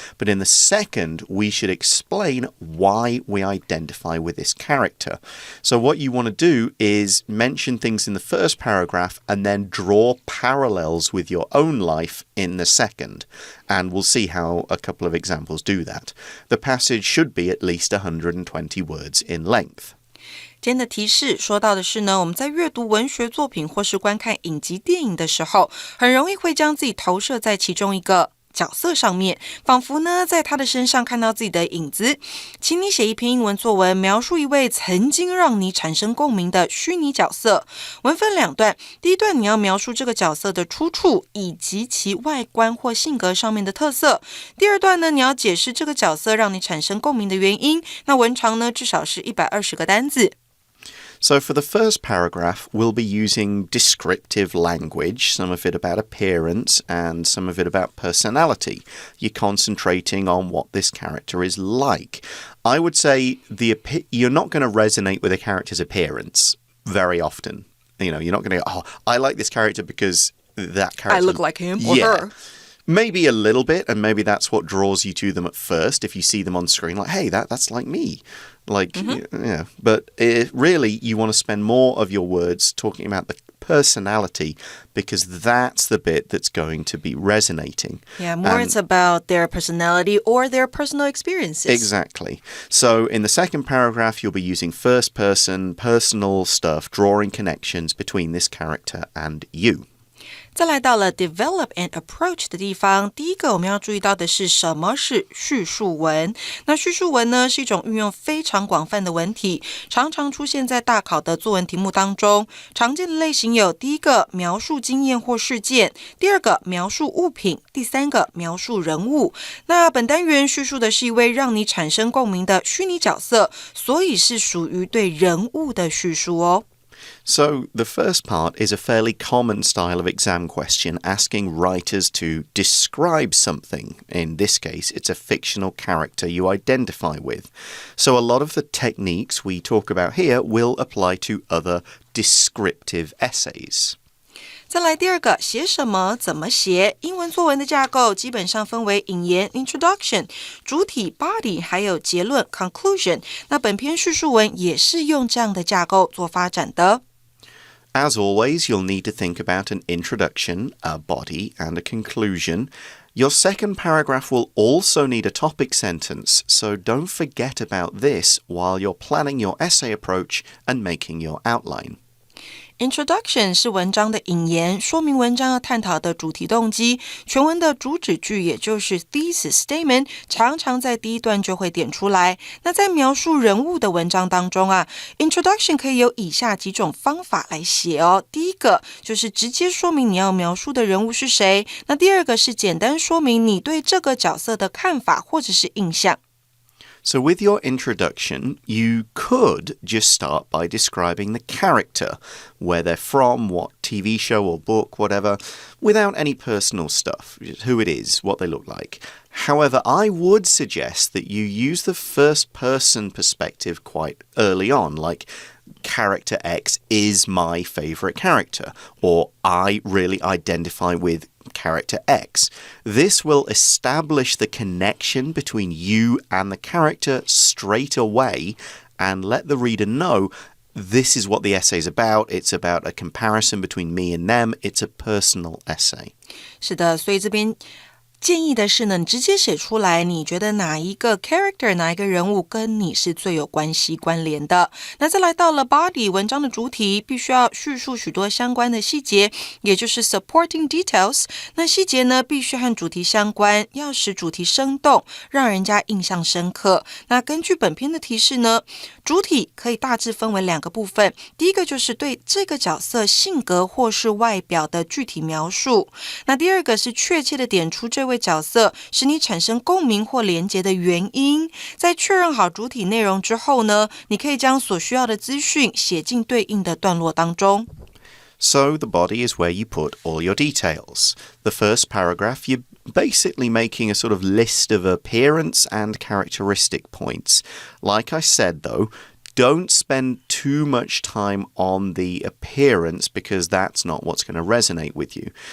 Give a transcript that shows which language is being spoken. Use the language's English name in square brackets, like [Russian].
[English] But in the second, we should explain why we identify with this character. So what you want to do is mention things in the first paragraph and then draw parallels with your own life in the second, and we'll see how a couple of examples do that. The passage should be at least 120 words in length. [Chinese] 今天的提示说到的是呢，我们在阅读文学作品或是观看影集电影的时候，很容易会将自己投射在其中一个角色上面，仿佛呢在他的身上看到自己的影子。请你写一篇英文作文，描述一位曾经让你产生共鸣的虚拟角色。文分两段，第一段你要描述这个角色的出处以及其外观或性格上面的特色。第二段呢，你要解释这个角色让你产生共鸣的原因。那文长呢至少是120个单字。 [English] So for the first paragraph, we'll be using descriptive language, some of it about appearance and some of it about personality. You're concentrating on what this character is like. I would say you're not going to resonate with a character's appearance very often. You're not going to go, I like this character because that character... I look like him or her. Maybe a little bit, and maybe that's what draws you to them at first. If you see them on screen, like, hey, that's like me. Yeah, but really you want to spend more of your words talking about the personality because that's the bit that's going to be resonating. Yeah, more it's about their personality or their personal experiences. Exactly. So in the second paragraph, you'll be using first person, personal stuff, drawing connections between this character and you. [Chinese] 再来到了 [English] develop and approach [Chinese] 的地方，第一个我们要注意到的是什么是叙述文。那叙述文呢，是一种运用非常广泛的文体，常常出现在大考的作文题目当中。常见的类型有第一个描述经验或事件，第二个描述物品，第三个描述人物。那本单元叙述的是一位让你产生共鸣的虚拟角色，所以是属于对人物的叙述哦。 [English] So the first part is a fairly common style of exam question asking writers to describe something. In this case, it's a fictional character you identify with. So a lot of the techniques we talk about here will apply to other descriptive essays. [Chinese] 再来第二个，写什么怎么写。英文作文的架构基本上分为引言 introduction、主体 body 还有结论 conclusion。那本篇叙述文也是用这样的架构做发展的。 [English] As always, you'll need to think about an introduction, a body, and a conclusion. Your second paragraph will also need a topic sentence, so don't forget about this while you're planning your essay approach and making your outline.Introduction [Chinese] 是文章的引言，说明文章要探讨的主题动机。全文的主旨句也就是 thesis statement， 常常在第一段就会点出来。那在描述人物的文章当中啊 ，Introduction 可以有以下几种方法来写哦。第一个就是直接说明你要描述的人物是谁。那第二个是简单说明你对这个角色的看法或者是印象。 [English] So with your introduction, you could just start by describing the character, where they're from, what TV show or book, whatever, without any personal stuff, who it is, what they look like. However, I would suggest that you use the first-person perspective quite early on, like character X is my favorite character, or I really identify with character X. This will establish the connection between you and the character straight away and let the reader know this is what the essay is about. It's about a comparison between me and them. It's a personal essay. [Chinese] 是的，所以这边建议的是呢，你直接写出来，你觉得哪一个 character 哪一个人物跟你是最有关系关联的。那再来到了 body 文章的主体，必须要叙述许多相关的细节，也就是 supporting details。那细节呢，必须和主题相关，要使主题生动，让人家印象深刻。那根据本篇的提示呢，主体可以大致分为两个部分，第一个就是对这个角色性格或是外表的具体描述，那第二个是确切的点出这位角色使你产生共鸣或连结的原因。在确认好主体内容之后呢，你可以将所需要的资讯写进对应的段落当中。 [English] So the body is where you put all your details. The first paragraph, you're basically making a sort of list of appearance and characteristic points. Like I said, though, don't spend too much time on the appearance because that's not what's going to resonate with you.